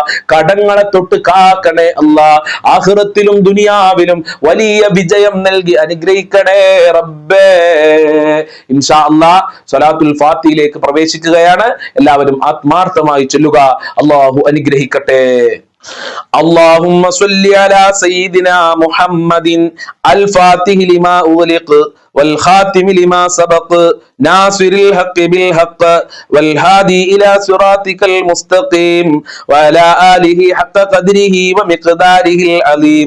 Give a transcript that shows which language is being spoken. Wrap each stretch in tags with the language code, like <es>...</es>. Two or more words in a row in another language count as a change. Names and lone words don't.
<ml>കടങ്ങളെ തൊട്ട് കാക്കണേ അല്ലാഹ്. ആഖിറത്തിലും ദുനിയാവിലും വലിയ വിജയം നൽകി അനുഗ്രഹിക്കണേ റബ്ബേ.</ml> <ar>إن شاء الله</ar> <ml>സ്വലാത്തുൽ ഫാത്തിഹയിലേക്ക് പ്രവേശിക്കുകയാണ്. എല്ലാവരും ആത്മാർത്ഥമായി ചൊല്ലുക. അല്ലാഹു അനുഗ്രഹിക്കട്ടെ.</ml> <ar>اللهم صل على سيدنا محمد الفاتح لما أغلق والخاتم لما سبق ناصر الحق بالحق والهادي إلى صراطك المستقيم وعلى آله حق قدره ومقداره العظيم.</ar>